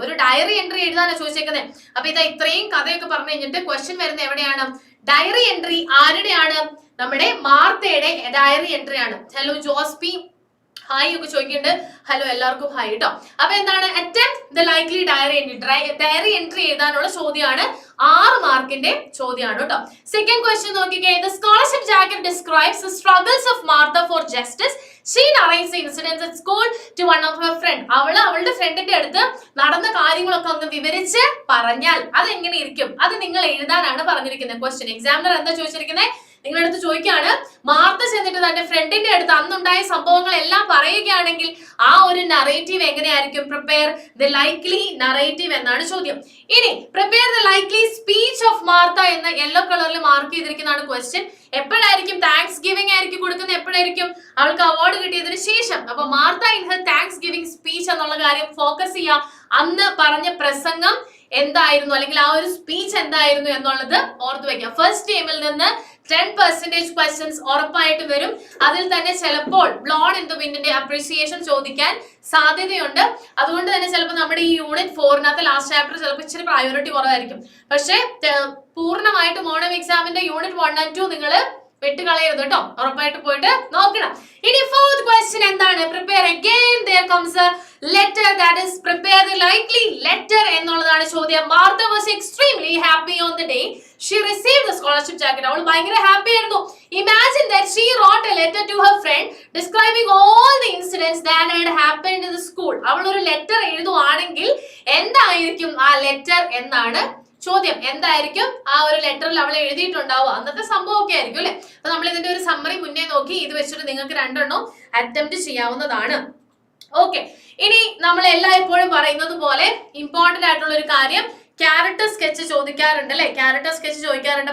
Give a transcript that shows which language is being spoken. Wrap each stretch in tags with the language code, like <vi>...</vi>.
<ml>ഒരു diary entry എഴുതാനാണ് ചോദിച്ചേക്കുന്നത്. അപ്പൊ ഇതാ ഇത്രയും കഥയൊക്കെ പറഞ്ഞു കഴിഞ്ഞിട്ട് ക്വസ്റ്റ്യൻ വരുന്നത് എവിടെയാണ്, ഡയറി എൻട്രി ആരുടെയാണ്, നമ്മുടെ മാർത്തയുടെ ഡയറി എൻട്രി ആണ്. ഹലോ ജോസ്പി ഹായ് ഒക്കെ ചോദിക്കുന്നുണ്ട്. ഹലോ എല്ലാവർക്കും ഹായ് കേട്ടോ. അപ്പൊ എന്താണ്,</ml> <en>Attempt the likely diary entry.</en> <ml>Diary entry എഴുതാനുള്ള ചോദ്യമാണ്, 6 മാർക്കിന്റെ ചോദ്യമാണ് കേട്ടോ. സെക്കൻഡ് ക്വസ്റ്റ്യൻ നോക്കിക്കേ.</ml> <en>The scholarship jacket describes the struggles of Martha for justice. She narrates the incidents at school to one of her friend.</en> <ml>അവളുടെ ഫ്രണ്ടിന്റെ അടുത്ത് നടന്ന കാര്യങ്ങളൊക്കെ ഒന്ന് വിവരിച്ച് പറഞ്ഞാൽ അതെങ്ങനെ ഇരിക്കും, അത് നിങ്ങൾ എഴുതാനാണ് പറഞ്ഞിരിക്കുന്നത്. ക്വസ്റ്റ്യൻ എക്സാമിനർ എന്താ ചോദിച്ചിരിക്കുന്നത്, നിങ്ങളുടെ അടുത്ത് ചോദിക്കുകയാണ്, മാർത്ത ചെന്നിട്ട് തന്റെ ഫ്രണ്ടിന്റെ അടുത്ത് അന്നുണ്ടായ സംഭവങ്ങൾ എല്ലാം പറയുകയാണെങ്കിൽ ആ ഒരു നറേറ്റീവ് എങ്ങനെയായിരിക്കും,</ml> <en>prepare the likely narrative</en> <ml>എന്നാണ് ചോദ്യം. ഇനി</ml> <en>prepare the likely speech of Martha</en> <ml>എന്ന് യെല്ലോ കളറിൽ മാർക്ക് ചെയ്തിരിക്കുന്നതാണ് ക്വസ്റ്റ്യൻ. എപ്പോഴായിരിക്കും, താങ്ക്സ് ഗിവിംഗ് ആയിരിക്കും കൊടുക്കുന്നത്, എപ്പോഴായിരിക്കും, അവൾക്ക് അവാർഡ് കിട്ടിയതിനു ശേഷം. അപ്പൊ</ml> <en>Martha in her thanksgiving speech</en> <ml>എന്നുള്ള കാര്യം ഫോക്കസ് ചെയ്യുക. അന്ന് പറഞ്ഞ പ്രസംഗം എന്തായിരുന്നു, അല്ലെങ്കിൽ ആ ഒരു സ്പീച്ച് എന്തായിരുന്നു എന്നുള്ളത് ഓർത്തു വെക്കാം. ഫസ്റ്റ് ടൈമിൽ നിന്ന് 10% ക്വസ്റ്റ്യൻസ് ഉറപ്പായിട്ട് വരും. അതിൽ തന്നെ ചിലപ്പോൾ ബ്ലോൺ ഇൻ ദ വിൻഡിന്റെ അപ്രീസിയേഷൻ ചോദിക്കാൻ സാധ്യതയുണ്ട്. അതുകൊണ്ട് തന്നെ ചിലപ്പോൾ നമ്മുടെ ഈ യൂണിറ്റ് 4 ലാസ്റ്റ് ചാപ്റ്റർ ചിലപ്പോൾ ഇച്ചിരി പ്രയോറിറ്റി കുറവായിരിക്കും. പക്ഷെ പൂർണ്ണമായിട്ടും ഓണം എക്സാമിന്റെ യൂണിറ്റ് 1 and 2 നിങ്ങൾ വെട്ടുകളയരുത് കേട്ടോ, ഉറപ്പായിട്ട് പോയിട്ട് നോക്കണം. ഇനി ഫോർത്ത് ക്വസ്റ്റ്യൻ എന്താണ്,</ml> <en>prepare again there comes a letter, that is prepare the likely letter</en> <ml>എന്നുള്ളതാണ് ചോദ്യം.</ml> <en>Martha was extremely happy on the day she received the scholarship jacket.</en> <ml>അവൾ ഭയങ്കര ഹാപ്പി ആയിരുന്നു.</ml> <en>Imagine that she wrote a letter to her friend describing all the incidents that had happened in the school.</en> <ml>അവൾ ഒരു letter എഴുതുവാണെങ്കിൽ എന്തായിരിക്കും ആ letter എന്നാണ് ചോദ്യം. എന്തായിരിക്കും ആ ഒരു ലെറ്ററിൽ അവൾ എഴുതിയിട്ടുണ്ടാവുക, അന്നത്തെ സംഭവം ഒക്കെ ആയിരിക്കും അല്ലെ. അപ്പൊ നമ്മൾ ഇതിന്റെ ഒരു സമ്മറി മുന്നേ നോക്കി, ഇത് വെച്ചിട്ട് നിങ്ങൾക്ക് 2 എണ്ണം അറ്റംപ്റ്റ് ചെയ്യാവുന്നതാണ്. ഓക്കെ, ഇനി നമ്മൾ എല്ലായ്പ്പോഴും പറയുന്നത് പോലെ ഇമ്പോർട്ടന്റ് ആയിട്ടുള്ള ഒരു കാര്യം, ക്യാരക്ടർ സ്കെച്ച് ചോദിക്കാറുണ്ട് അല്ലെ, ക്യാരക്ടർ സ്കെച്ച് ചോദിക്കാറുണ്ട്.</ml>